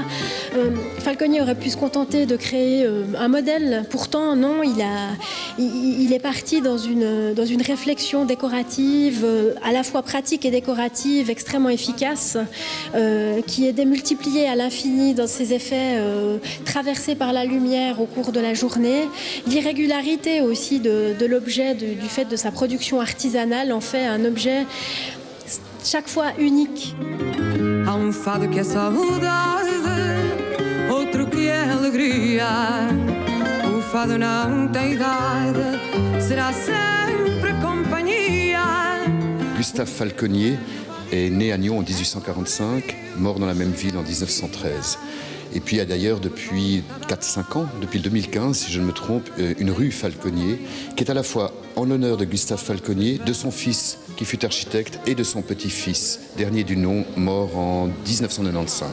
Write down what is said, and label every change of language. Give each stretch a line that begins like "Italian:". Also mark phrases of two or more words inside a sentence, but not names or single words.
French: Falconnier aurait pu se contenter de créer un modèle, pourtant non, il est parti dans une réflexion décorative, à la fois pratique et décorative, extrêmement efficace, qui est démultipliée à l'infini dans ses effets traversés par la lumière au cours de la journée. L'irrégularité aussi de l'objet, du fait de sa production artisanale, en fait un objet chaque fois unique.
Portuguese: Há fado que é saudade, outro que é alegria. O fado não tem idade, será sempre companhia.
French: Gustave Falconnier est né à Nyon en 1845, mort dans la même ville en 1913. Et puis il y a d'ailleurs depuis 4-5 ans, depuis le 2015 si je ne me trompe, une rue Falconnier qui est à la fois en l'honneur de Gustave Falconnier, de son fils qui fut architecte et de son petit-fils, dernier du nom, mort en 1995.